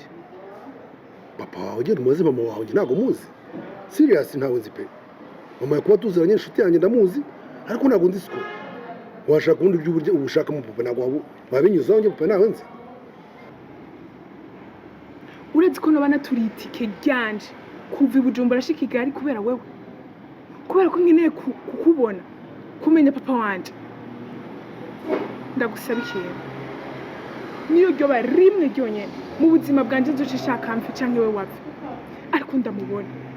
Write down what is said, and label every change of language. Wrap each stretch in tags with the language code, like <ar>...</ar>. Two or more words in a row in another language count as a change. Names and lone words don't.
<rw>Papa wawe ugenda umuzi mama wawe njye ntabwo muzi. Serious ntawe nzi pe. Mama yakuba tuziranye inshuti yanjye ndamuzi ariko ntabwo nzi siko. Washaka ubundi by'uburyo ubushaka mu papa ntabwo wabinyuzaho njye papa nawe nzi.</rw> <rn>uretse ko nobana turi itike ryanje kuva i Bujumbura shika i Kigali kubera wewe kubera ko nkeneye kukubona kumenya papa wanje ndagusaba ikintu niyo ryoba rimwe ryonyene mu buzima bwanje nzoshishaka mfi canke we wapfa ariko ndamubona</rn>